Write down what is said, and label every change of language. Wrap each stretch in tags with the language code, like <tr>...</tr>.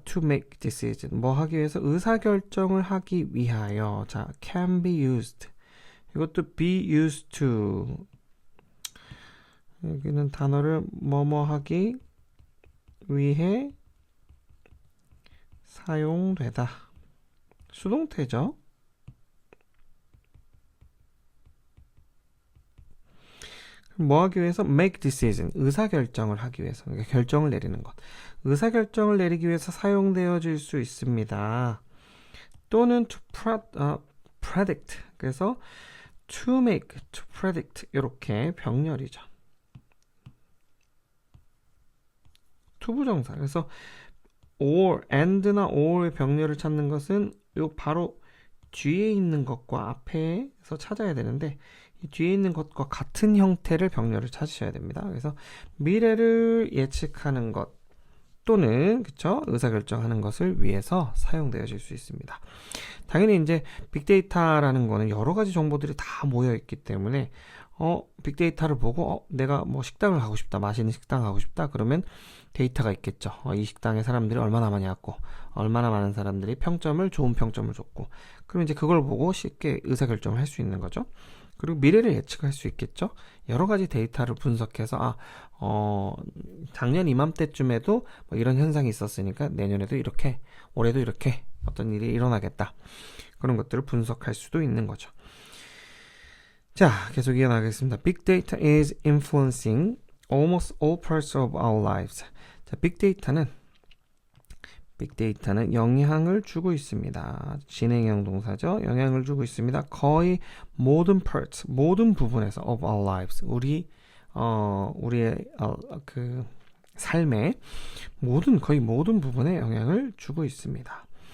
<en>to make decision,</en> <ko>뭐 하기 위해서, 의사결정을 하기 위하여.</ko> <en>자, can be used.</en> <ko>이것도</ko> <en>be used to.</en> <ko>여기는 단어를 뭐뭐 하기 위해 사용되다. 수동태죠. 뭐 하기 위해서?</ko> <en>make decision,</en> <ko>의사결정을 하기 위해서. 그러니까 결정을 내리는 것. 의사결정을 내리기 위해서 사용되어질 수 있습니다.</ko> <en>또는 to predict. 그래서 to make, to predict</en> <ko>이렇게 병렬이죠. 투부정사. 그래서 or, and나 or의 병렬을 찾는 것은 요 바로 뒤에 있는 것과 앞에서 찾아야 되는데, 이 뒤에 있는 것과 같은 형태를 병렬을 찾으셔야 됩니다. 그래서 미래를 예측하는 것 또는 그쵸? 의사결정하는 것을 위해서 사용되어질 수 있습니다. 당연히 이제 빅데이터라는 거는 여러 가지 정보들이 다 모여 있기 때문에 빅데이터를 보고 내가 뭐 식당을 가고 싶다, 맛있는 식당 가고 싶다 그러면 데이터가 있겠죠. 이 식당에 사람들이 얼마나 많이 왔고 얼마나 많은 사람들이 좋은 평점을 줬고, 그럼 이제 그걸 보고 쉽게 의사결정을 할 수 있는 거죠. 그리고 미래를 예측할 수 있겠죠. 여러 가지 데이터를 분석해서 작년 이맘때쯤에도 뭐 이런 현상이 있었으니까 내년에도 이렇게, 올해도 이렇게 어떤 일이 일어나겠다. 그런 것들을 분석할 수도 있는 거죠. 자, 계속 이어나가겠습니다.</ko> <en>Big data is influencing almost all parts of our lives.</en> <ko>자, 빅데이터는 영향을 주고 있습니다. 진행형 동사죠. 영향을 주고 있습니다. 거의 모든 parts, 모든 부분에서</ko> <en>of our lives,</en> <ko>우리의 그 삶의 거의 모든 부분에 영향을 주고 있습니다.</ko>